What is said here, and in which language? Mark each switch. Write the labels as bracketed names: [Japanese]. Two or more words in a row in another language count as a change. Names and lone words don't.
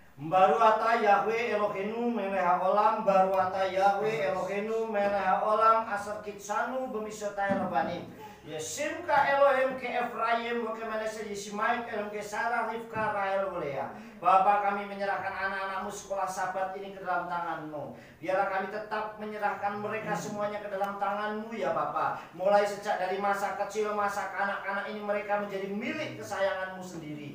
[Hebrew] ברוך אתה יהוה אלהינו מלך העולם, ברוך אתה יהוה אלהינו מלך העולם, אשר קדשנו במצותיו רבנים. ישימך אלהים כאפרים וכמנשה ישמעאל אלהים כשרה רבקה רחל לאה. [Indonesian] Bapa, kami menyerahkan anak-anakmu sekolah Sabat ini ke dalam tangan-Mu. Biarlah kami tetap menyerahkan mereka semuanya ke dalam tangan-Mu ya Bapa. Mulai sejak dari masa kecil, masa kanak-kanak ini mereka menjadi milik kesayangan-Mu sendiri.